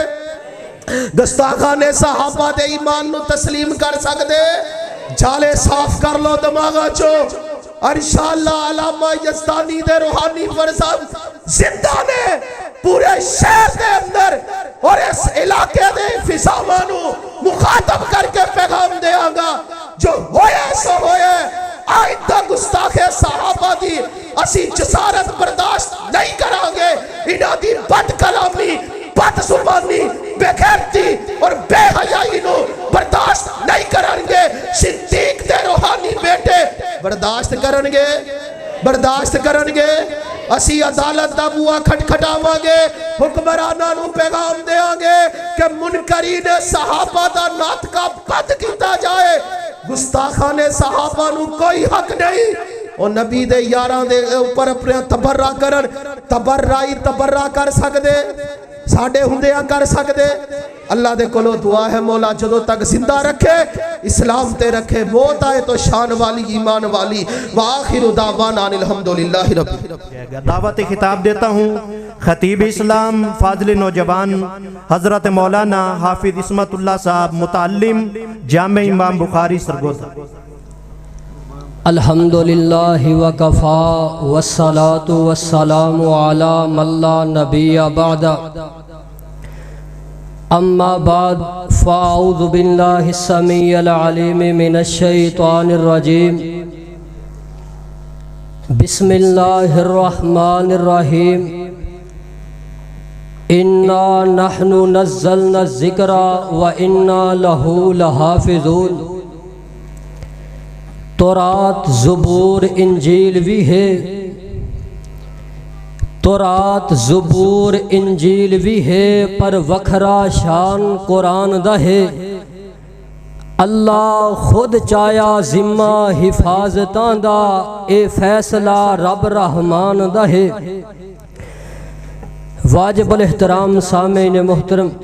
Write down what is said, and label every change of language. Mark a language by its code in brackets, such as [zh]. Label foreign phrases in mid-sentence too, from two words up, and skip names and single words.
[pa] گستاخہ نے صحابہ دے ایمان نو تسلیم کر سکتے جالے صاف کر لو دماغا چو اور انشاءاللہ علامہ یزدانی دے روحانی فرزند زندہ نے پورے شہر دے اندر اور اس علاقے دے فضامانو مخاطب کر کے پیغام دے آگا جو ہوئے سو ہوئے آئندہ گستاخ صحابہ دی اسی جسارت برداشت نہیں کرانگے انہاں دی بد کلامی بد زبانی بے غیرتی اور بے حیائی نو برداشت نہیں کرنگے صدیق دے روحانی بیٹے برداشت کرنگے برداشت کرنگے اسی عدالت دا بوا کھٹکھٹاواں گے حکمراناں نو پیغام دیاں گے کہ منکرین صحابہ دا ناطقہ بد کیتا جائے گستاخان صحابہ نو کوئی حق نہیں اور نبی دے یاراں دے اوپر اپنے تبرہ کرن تبرہ کر سکدے ساڑھے ہندیاں کر سکدے اللہ دے کلو دعا ہے مولا جدو تک زندہ رکھے اسلام تے رکھے موت آئے تو شان والی ایمان والی [ar] وآخر دعوانا الحمدللہ رب [ur] دعوت خطاب دیتا ہوں خطیب اسلام فاضل نوجوان حضرت مولانا حافظ عصمت اللہ صاحب متعلم جامع امام بخاری سرگودا [ar] الحمدللہ وکفا والصلاة والسلام علی من لا نبی بعد اما بعد فاعوذ باللہ السمیع العلیم من الشیطان الرجیم بسم اللہ الرحمن الرحیم انا نحن نزلنا الذکر وانا لہ لحافظون [pa] تورات زبور انجیل بھی ہے تورات زبور انجیل بھی ہے پر وکھرا شان قرآن دا ہے اللہ خود چایا ذمہ حفاظتاں دا اے فیصلہ رب رحمان دا ہے [ur] واجب الاحترام سامعین محترم